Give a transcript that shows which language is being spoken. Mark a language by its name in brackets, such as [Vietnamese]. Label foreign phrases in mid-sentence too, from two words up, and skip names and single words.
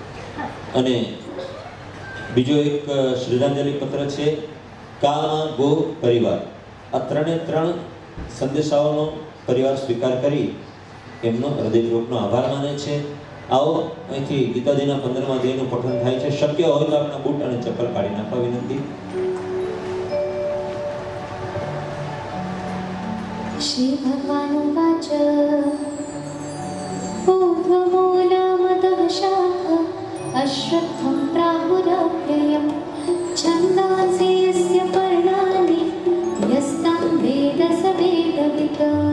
[Gujarati] અને બીજો એક શ્રદ્ધાંજલિ પત્ર છે કામા ગો પરિવાર. આ ત્રણે ત્રણ સંદેશાઓનો પરિવાર સ્વીકાર કરી એમનો હૃદયપૂર્વકનો આભાર માને છે. આવો અહીંથી ગીતાજીના 15મા અધ્યાયનું પઠન થાય છે. શક્ય હોય તો આપણા બૂટ અને ચપ્પલ કાઢી નાખવા વિનંતી. [Sanskrit] श्री भगवान उवाच ऊर्ध्वमूलमधः शाखा अश्वत्थं प्राहुरव्ययं छन्दांसि यस्य पर्णानि यस्तं वेद स वेदवित्